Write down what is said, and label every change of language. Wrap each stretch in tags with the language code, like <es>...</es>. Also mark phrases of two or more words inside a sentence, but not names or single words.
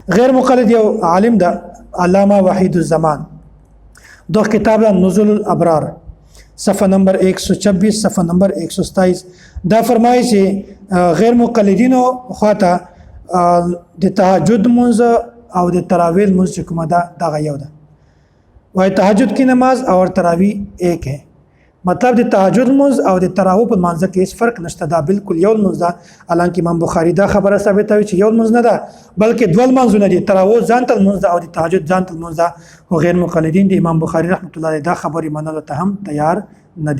<ps>غیر مقلد یو عالم ده علامه وحید الزمان، دو کتاب نزول الابرار صفحه نمبر 126 صفحه نمبر 127 دا فرمایي چې غیر مقلدینو خواته د تهجد منځ او د تراویح منځ کومه ده دغه یو ده. وای</ps> <ur>تهجد کی نماز اور تراویح ایک ہے،</ur> <ps>مطلب د تهجد منځ او د تراویح په منځ کې هیڅ فرق نشته، دا بالکل یو منځ ده. حالانکه امام بخاری دا خبره ثابتوي چې یو منځ نه ده بلکې دوه منځونه دي، تراویح ځان ته منځ ده او د تهجد ځان ته منځ ده. او غیر مقلدین د امام بخاری رحمت الله علیه دا خبره منلو ته هم تیار نه دي.</ps>